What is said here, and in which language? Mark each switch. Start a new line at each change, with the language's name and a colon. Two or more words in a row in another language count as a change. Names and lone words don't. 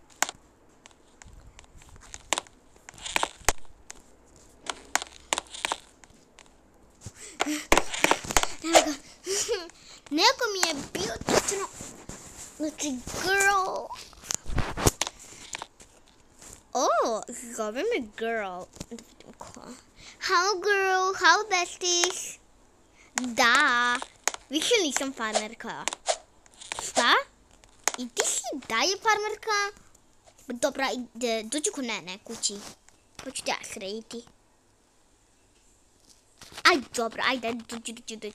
Bosnian: Evo ga. Neko mi je bio točno. Znači, girl. Zove me girl.
English: How girl, how besties?
Bosnian: Da, više nisam farmerka. Šta? I ti si dalje farmerka? Dobra, dođi kod mene kući. Pa ću te ja srediti. Ajde, dobro, ajde, dođi.